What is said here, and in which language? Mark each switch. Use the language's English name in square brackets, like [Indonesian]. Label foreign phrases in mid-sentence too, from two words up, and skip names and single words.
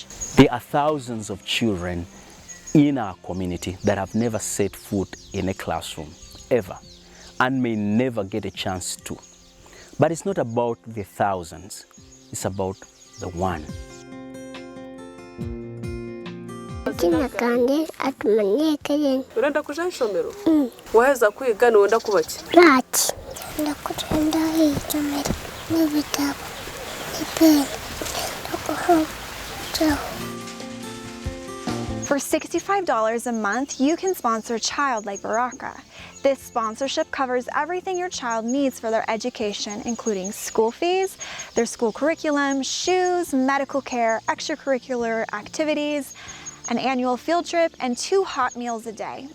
[English] There are thousands of children in our community that have never set foot in a classroom, ever, and may never get a chance to. But it's not about the thousands, it's about the one. [Rundi] Jina kanje atumenyekeye. Urenda kuja ishomero? Waheza kwiga wenda kubaki? Rati. Ndakugenda ishomero n'ibitabo n'ipeni ndakuhojaho. [English] For $65 a month, you can sponsor a child like Baraka. This sponsorship covers everything your child needs for their education, including school fees, their school curriculum, shoes, medical care, extracurricular activities, an annual field trip, and 2 hot meals a day.